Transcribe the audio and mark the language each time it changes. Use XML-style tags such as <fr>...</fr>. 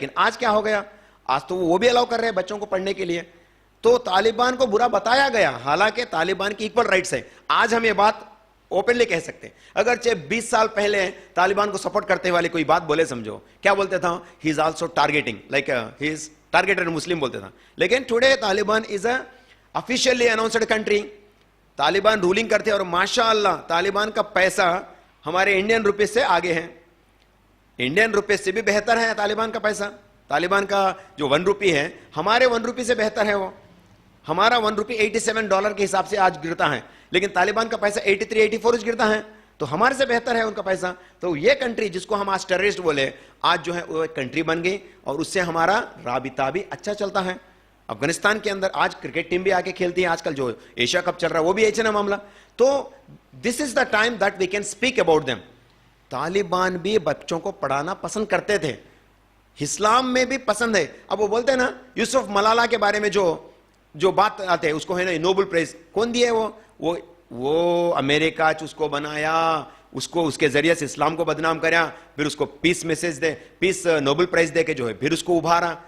<ur>لیکن آج کیا ہو گیا, آج تو وہ بھی الاؤ کر رہے ہیں بچوں کو پڑھنے کے لیے. تو طالبان کو برا بتایا گیا, حالانکہ طالبان کی ایکول رائٹس ہے. آج ہم یہ بات اوپنلی کہہ سکتے ہیں. اگرچہ 20 سال پہلے طالبان کو سپورٹ کرتے والے کوئی بات بولے, سمجھو کیا بولتے تھا,</ur> <en>he is also targeting, like he is targeted Muslim</en> <ur>بولتے تھا.</ur> <en>لیکن today Taliban is a officially announced country.</en> <ur>Taliban rolling کرتے, اور ماشاء اللہ طالبان کا پیسہ ہمارے انڈین روپیز سے آگے ہے, انڈین روپیز سے بھی بہتر ہے طالبان کا پیسہ. طالبان کا جو 1 روپی ہے ہمارے 1 روپی سے بہتر ہے. وہ ہمارا 1 روپی $87 کے حساب سے آج گرتا ہے, لیکن طالبان کا پیسہ 83-84 گرتا ہے, تو ہمارے سے بہتر ہے ان کا پیسہ. تو یہ کنٹری جس کو ہم آج ٹیررسٹ بولے, آج جو ہے وہ ایک کنٹری بن گئی, اور اس سے ہمارا رابطہ بھی اچھا چلتا ہے. افغانستان کے اندر آج کرکٹ ٹیم بھی آ کے کھیلتی ہے, آج کل جو ایشیا کپ چل رہا ہے وہ بھی ایسے نا معاملہ.</ur> <en>تو this is the time that we can speak about them.</en> <ur>Taliban بھی بچوں کو پڑھانا پسند کرتے تھے, اسلام میں بھی پسند ہے. اب وہ بولتے ہیں نا یوسف ملالہ کے بارے میں جو بات آتے ہیں, اس کو ہے نا نوبل پرائز کون دیا ہے, وہ امریکہ اس کو بنایا, اس کو اس کے ذریعے سے اسلام کو بدنام کریا, پھر اس کو پیس میسج دے, پیس نوبل پرائز دے کے جو ہے پھر اس کو ابھارا.</ur>